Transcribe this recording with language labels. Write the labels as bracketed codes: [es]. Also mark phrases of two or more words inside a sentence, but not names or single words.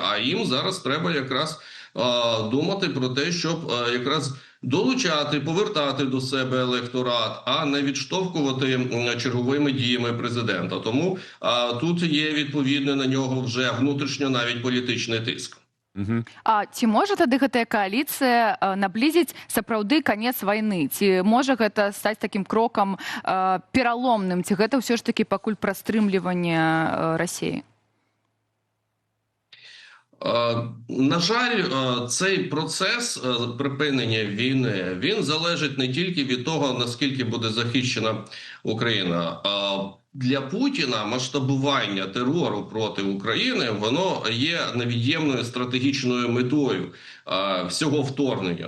[uk] А їм зараз треба якраз думати про те, щоб якраз долучати, повертати до себе електорат, а не відштовхувати черговими діями президента. Тому тут є відповідно на нього вже внутрішньо навіть політичний тиск. [be] А ці може тады гэтая кааліцыя наблізіць сапраўды канец вайны? Ці можа гэта стаць такім крокам пераломным? Ці гэта ўсё ж такі пакуль прастрымліванне Расіі? [uk] На жаль, цей процес припинення війни, він залежить не тільки від того, наскільки буде захищена Україна. Для Путіна масштабування терору проти України, воно є невід'ємною стратегічною метою всього вторгнення.